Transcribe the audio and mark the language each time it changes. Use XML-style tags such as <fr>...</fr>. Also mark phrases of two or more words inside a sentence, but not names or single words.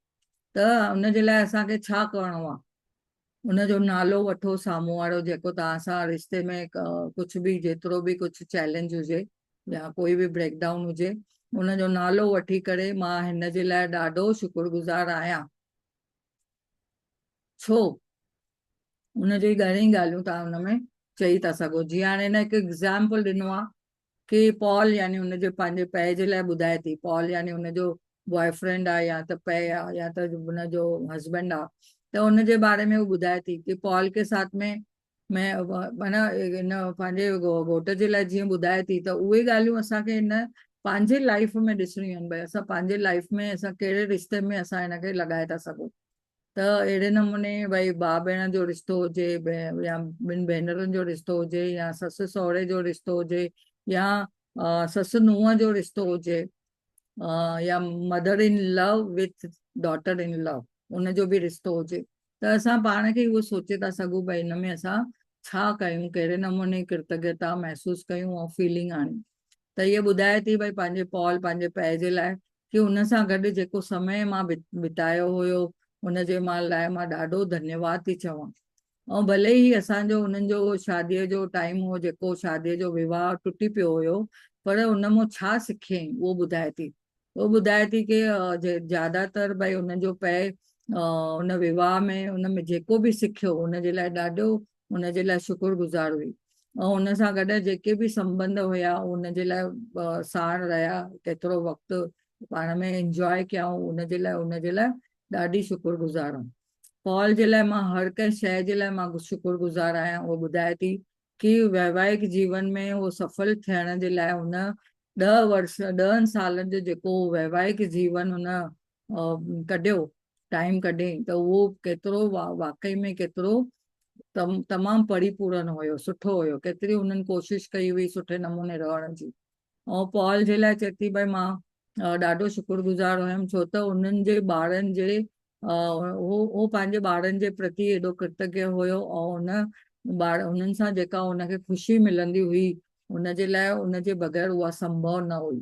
<sd>त हुनजे लाइ असांखे छा करिणो आहे, उनजो नालो वठो, साम्हूं वारो जेको तव्हां सां रिश्ते में कुझु बि, जेतिरो बि कुझु चैलेंज हुजे या कोई बि ब्रेकडाउन हुजे, उनजो नालो वठी करे मां हिन जे लाइ ॾाढो शुक्रगुज़ार आहियां। छो, उनजी घणेई ॻाल्हियूं तव्हां हुनमें चई था सघो। जीअं हाणे हिन हिकु एग्ज़ाम्पल ॾिनो आहे कि पॉल यानी हुनजे पंहिंजे पै जे लाइ ॿुधाए थी, पॉल यानी हुनजो बॉयफ्रेंड आहे या त पै आहे या त हुनजो हस्बैंड आहे, त हुनजे बारे में उहो ॿुधाए थी कि पॉल</sd> <hi>के साथ में</hi> <sd>माना हिन पंहिंजे घोट जे लाइ जीअं ॿुधाए थी, त उहे ॻाल्हियूं असांखे हिन पंहिंजे लाइफ में ॾिसणियूं आहिनि, भई असां पंहिंजे लाइफ में असां कहिड़े रिश्ते में असां हिनखे लॻाए था सघूं। त अहिड़े नमूने भई भाउ भेण जो रिश्तो हुजे या ॿिनि भेनरुनि जो रिश्तो हुजे या ससु सहुरे जो रिश्तो हुजे या ससु नुंहं जो रिश्तो हुजे या</sd> <en>mother in law with daughter in law</en> <sd>उनजो बि रिश्तो हुजे त असां पाण खे उहो सोचे था सघूं भई हिन में असां छा कयूं, कहिड़े नमूने कृतज्ञता महसूसु कयूं ऐं फीलिंग आणियूं। त इहे ॿुधाए थी भई पंहिंजे पॉल पंहिंजे पै जे लाइ कि हुन सां गॾु जेको समय मां बितायो हुयो हुनजे लाइ मां ॾाढो धन्यवाद थी चवां। ऐं भले ई असांजो उन्हनि जो शादीअ जो टाइम हो जेको शादीअ जो विवाह टुटी पियो हुयो, पर उन मां छा सिखियईं उहो ॿुधाए थी। उहो ॿुधाए थी कि ज्यादातर भई हुनजो पै उन विवाह में उन में जेको बि सिखियो हुनजे लाइ ॾाढो हुनजे लाइ शुक्रगुज़ार हुई। ऐं हुन सां गॾु जेके बि संबंध हुया हुनजे लाइ साण रहिया, केतिरो वक़्तु पाण में इंजॉय कयऊं, हुनजे लाइ ॾाढी शुक्रगुज़ार हुअमि। पॉल जे लाइ मां हर कंहिं शइ जे लाइ मां शुक्रगुज़ार आहियां। उहो ॿुधाए थी कि वैवाहिक जीवन में उहो सफल थियण जे लाइ हुन 10 सालनि जो जेको वैवाहिक जीवन हुन कढियो, टाइम कढियईं, त उहो केतिरो वाकई में केतिरो तमामु परिपूर्ण हुयो, सुठो हुयो। केतिरी हुननि कोशिशि कई हुई सुठे नमूने रहण जी। ऐं पॉल जे लाइ चए थी भई मां ॾाढो शुक्रगुज़ार हुयमि छो त उन्हनि जे ॿारनि जे उहो पंहिंजे ॿारनि जे प्रति एॾो कृतज्ञ हुयो ऐं उन्हनि सां जेका हुनखे ख़ुशी मिलंदी हुई हुनजे लाइ उनजे बग़ैर उहा संभव न हुई।</sd>